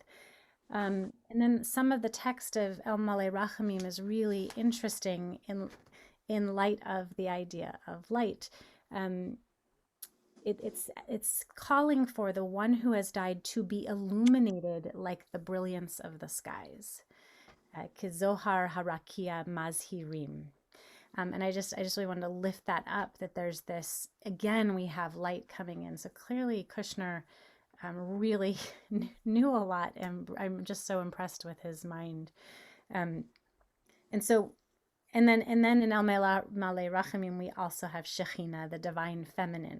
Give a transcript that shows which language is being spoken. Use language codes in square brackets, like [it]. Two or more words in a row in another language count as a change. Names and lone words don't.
[en] And then some of the text of El Malay Rachamim is really interesting in light of the idea of light. It's calling for the one who has died to be illuminated like the brilliance of the skies. [he] כזוהר הרקיע מזהירים. [en] And I just really wanted to lift that up, that there's this, again, we have light coming in. So clearly Kushner really knew a lot, and I'm just so impressed with his mind. And then in El Malay Rachamim, we also have Shekhinah, the divine feminine.